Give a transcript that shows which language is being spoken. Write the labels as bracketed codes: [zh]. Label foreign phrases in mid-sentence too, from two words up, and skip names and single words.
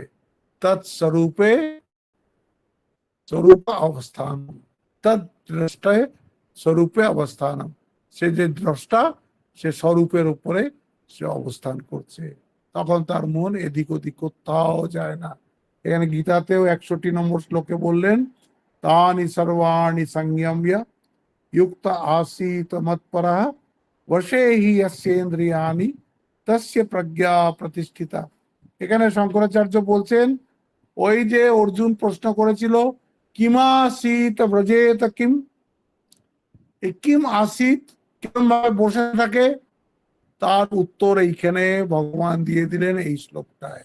[sa] তৎস্বরূপে স্বরূপ অবস্থান, তৎ দ্রষ্টায় স্বরূপে অবস্থানম, [bn] সে যে দ্রষ্টা সে স্বরূপের উপরে সে অবস্থান করছে। তখন তার মন এদিক ওদিক কোথাও যায় না। এখানে গীতাতেও 61 নম্বর শ্লোকে বললেন [sa] তানি সর্বাণি সংযম্য युक्त आसीत मत्परः वशे हि यस्येन्द्रियाणि तस्य प्रज्ञा प्रतिष्ठिता। [bn] এখানে শঙ্করাচার্য বলছেন ওই যে অর্জুন প্রশ্ন করেছিল [sa] কিমাসিত ব্রজেত কিম, [bn] এই কিম আসিত কেমন ভাবে বসে থাকে তার উত্তর এইখানে ভগবান দিয়ে দিলেন এই শ্লোকটায়।